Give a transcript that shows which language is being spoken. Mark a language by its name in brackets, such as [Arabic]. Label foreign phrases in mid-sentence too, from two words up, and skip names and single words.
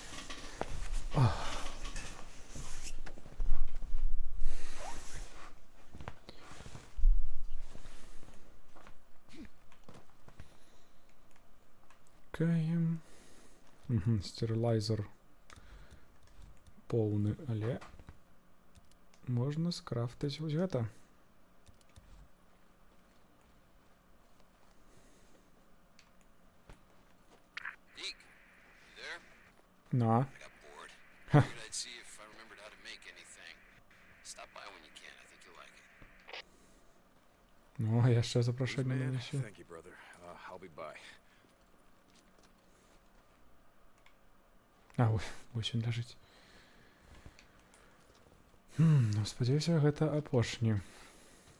[Belarusian] Каем. Стерилайзер поўны, але можна скрафтаць вось гэта. [Polish] No. No, jeszcze zaproszenie na się. [English] Thank you, brother. I'll be by. [Ukrainian] А, ось він лежить. Ну, [Belarusian] спадзяюся, гэта апошні.